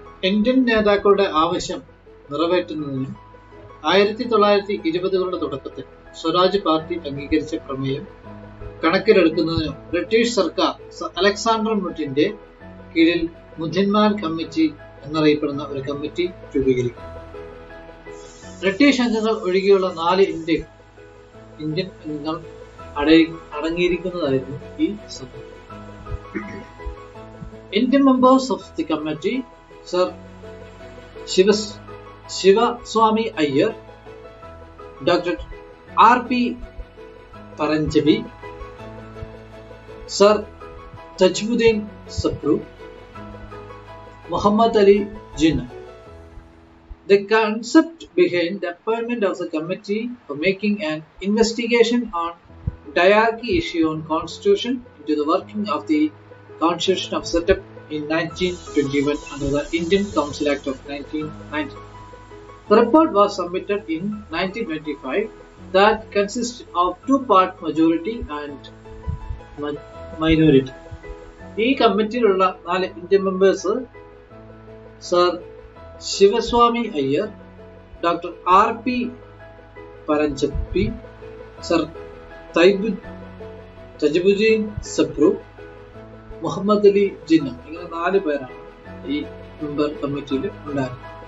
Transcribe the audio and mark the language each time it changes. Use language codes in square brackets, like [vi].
[ml] Indian നേതാക്കളുടെ ആവശ്യം നിറവേറ്റുന്നതിന് 1920കളുടെ തുടക്കത്തിൽ സ്വരാജ് പാർട്ടി അംഗീകരിച്ച പ്രമേയം കണക്കിലെടുക്കുന്നതിനും ബ്രിട്ടീഷ് സർക്കാർ അലക്സാണ്ടർ വുഡിന്റെ കീഴിൽ മുച്ചിന്മാൻ കമ്മിറ്റി എന്നറിയപ്പെടുന്ന ഒരു കമ്മിറ്റി രൂപീകരിക്കും. ബ്രിട്ടീഷ് അംഗങ്ങൾ ഒഴികെയുള്ള 4 ഇന്ത്യൻ അംഗങ്ങൾ അടങ്ങിയിരിക്കുന്നതായിരുന്നു ഈ സമിതി. [en] Indian members of the committee, Sir Shivaswamy Iyer, Dr. R.P. Paranjabi, Sir Tajmuddin Sapru, Muhammad Ali Jinnah. The concept behind the appointment of the committee for making an investigation on diarchy issue on constitution into the working of the constitution of set up in 1921 under the Indian Council Act of 1990. The report was submitted in 1925 that consisted of 2-part majority and minority. [ml] ഈ കമ്മിറ്റിയിലുള്ള 4 Indian members sir Sivaswamy Iyer, doctor R.P. പരഞ്ചപ്പി, sir തജിബുദ്ദീൻ Sapru, Muhammad Ali Jinnah, ഇങ്ങനെ 4 പേരാണ് ഈ member കമ്മിറ്റിയിൽ ഉണ്ടായിരുന്നത്.